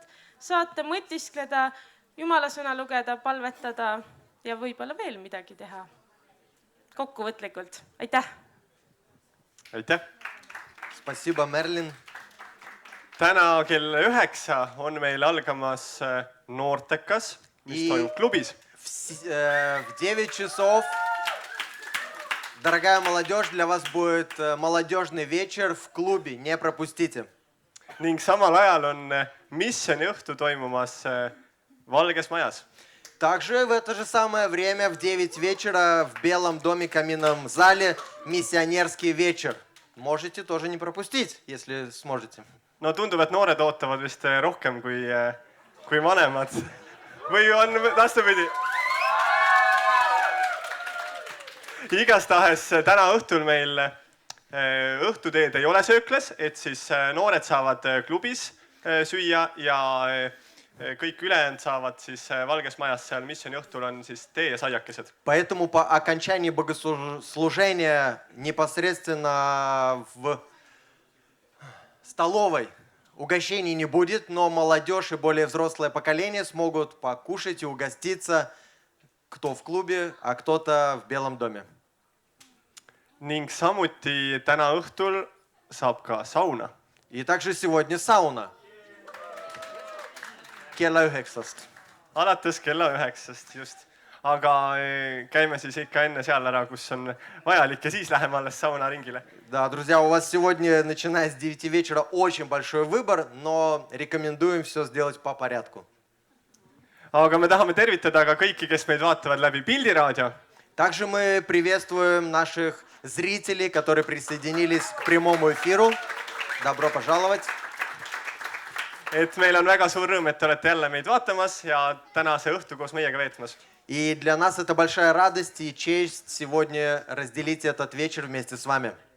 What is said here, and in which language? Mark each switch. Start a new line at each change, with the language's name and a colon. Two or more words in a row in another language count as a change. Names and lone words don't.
Estonian: Saate mõtiskleda, Jumala sõna lugeda, palvetada ja võib-olla veel midagi teha. Kokkuvõtlikult. Aitäh! Aitäh!
Russian: Спасибо, Мерлин.
Estonian: Täna kell 9 on meil algamas noortekas, mis toimub klubis.
Russian: В 9 часов, дорогая молодежь, для вас будет молодежный вечер в клубе. Не пропустите.
Estonian: Ning samal ajal on missiooniõhtu toimumas Valges Majas.
Russian: Также в это же самое время в 9 вечера в Белом доме каминном зале миссионерский вечер. Можете тоже не пропустить, если сможете.
Estonian: No tundub, et noored ootavad vist rohkem kui vanemad. Või on vastupidi? Igastahes täna õhtul meil õhtuteed ei ole sööklas, et siis noored saavad klubis süüa ja kõik ülejäänud saavad siis Valges Majas, seal missiooni õhtul on siis tee ja saiakesed.
Russian: Поэтому по окончании богослужения непосредственно в столовой угощений не будет, но молодежь и более взрослое поколение смогут покушать и угоститься, кто в клубе, а кто-то в Белом доме.
Estonian: Ning samuti täna õhtul saab ka sauna.
Russian: И также сегодня сауна.
Estonian: Kella 9-st. Alates kella 9-st, just. Aga käime siis ikka enne seal ära, kus on vajalik ja siis läheme alles sauna ringile.
Russian: Да, друзья, у вас сегодня, начиная с 9 вечера, очень большой выбор, но рекомендуем все сделать по порядку.
Estonian: Aga me tahame tervitada ka kõiki, kes meid vaatavad läbi pildiraadio.
Russian: Также мы приветствуем наших зрителей, которые присоединились к прямому эфиру. Добро пожаловать.
Estonian: Et meil on väga suur rõõm, et te olete jälle meid vaatamas ja tänase õhtu koos meiega veetmas.
Russian: И для нас это большая радость и честь сегодня разделить этот вечер вместе с вами.